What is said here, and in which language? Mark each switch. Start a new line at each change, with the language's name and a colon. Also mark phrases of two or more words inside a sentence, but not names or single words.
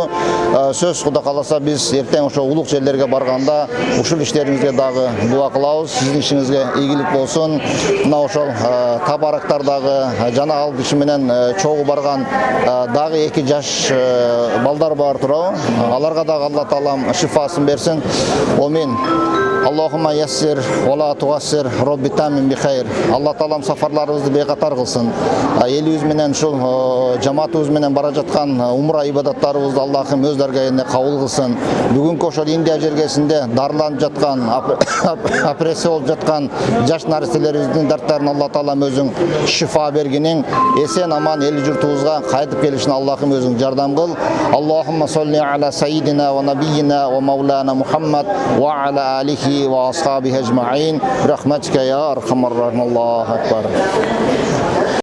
Kyrgyz: Сөз Кудай кааласа биз эртең ошол улук жерлерге барганда ушул иштериңизге дагы дуа кылабыз. Сиздин ишиңизге ийгилик болсун. Мына ошол Табарактар дагы жана ал киши менен чогуу барган дагы 2 жаш балдар бар турабы. Аларга дагы Алла Таалам шифасын берсин.
Arabic: آمين. اللهم يسر ولا تعسر رب تمم بالخير.
Kyrgyz: Алла Таалам сафарларыбызды бейкатар кылсын. Элибиз менен ушул жамаатыбыз менен бара жаткан умра ибадаттарыбызды Аллахым өз даргайына кабыл кылсын. Бүгүнкү ошол Индия жергесинде дарыланып жаткан, операция болуп жаткан жаш нариселерибиздин дарттарын Алла Таалам өзүң шифа бергениң, эсен аман эли журтубузга кайтып келишин Аллахым өзүң жардам кыл.
Arabic: اللهم صل على سيدنا ونبينا ومولانا محمد وعلى آله وأصحابه أجمعين. برحمتك يا أرحم الراحمين. الله أكبر.